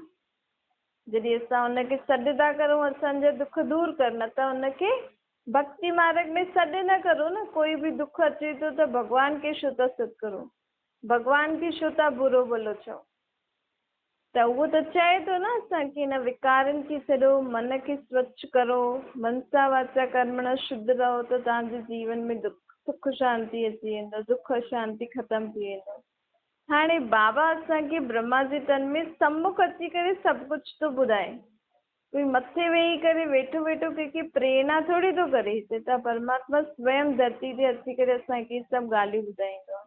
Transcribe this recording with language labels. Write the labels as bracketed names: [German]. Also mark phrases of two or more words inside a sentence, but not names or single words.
[Sindhi] जॾहिं असां हुनखे सॾु था करूं असांजा दुख दूर कर, न त हुनखे भक्ति मार्ग में सॾु न करो न। कोई बि दुख अचे थो त भॻवान खे छो था सॾु करो, भॻवान खे छो था बुरो भलो चओ। त उहो त चए थो न असांखे हिन विकारनि खे छॾो, मन खे स्वच्छ करो, [Sanskrit] मनसा वाचा कर्मणा [Sindhi] शुद्ध रहो, त तव्हांजे जीवन में सुख शांति अची वेंदो, दुख शांति ख़तमु थी वेंदो। हाणे बाबा असांखे ब्रह्मा जे तन में सम्मुख अची करे सभु कुझु थो ॿुधाए। कोई मथे वेही करे वेठो वेठो कंहिंखे प्रेरणा थोरी थो करे। हिते त परमात्मा स्वयं धरती ते अची करे असांखे सभु ॻाल्हियूं ॿुधाईंदो आहे।